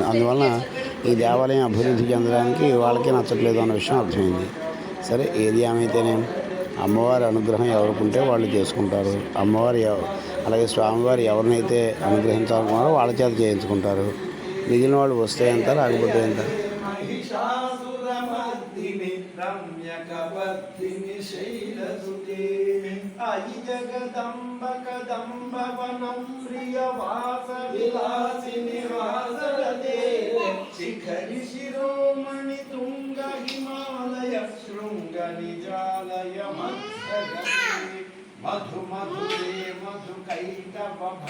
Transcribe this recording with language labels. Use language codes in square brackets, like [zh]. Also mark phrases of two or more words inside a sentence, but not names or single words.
[te] అందువలన ఈ దేవాలయం అభివృద్ధి చెందడానికి వాళ్ళకే నచ్చట్లేదు అన్న విషయం అర్థమైంది. సరే, ఏది ఏమైతేనే అమ్మవారి అనుగ్రహం ఎవరికుంటే వాళ్ళు చేసుకుంటారు. అమ్మవారి అలాగే స్వామివారు ఎవరినైతే అనుగ్రహించాలనుకున్నారో వాళ్ళ చేత చేయించుకుంటారు. మిగిలిన వాళ్ళు వస్తే ఎంత రాకపోతే ఎంత. [sa] महिषासुरमर्दिनि रम्यकवर्दिनि शैलसुते अयि जगदम्ब कदम्बवनं प्रियवासविलासिनि वासरते शिखरि शिरोमणि तुङ्ग हिमालय शृङ्गनिजालय मत्सगते मधु मधुरे मधु कैटभ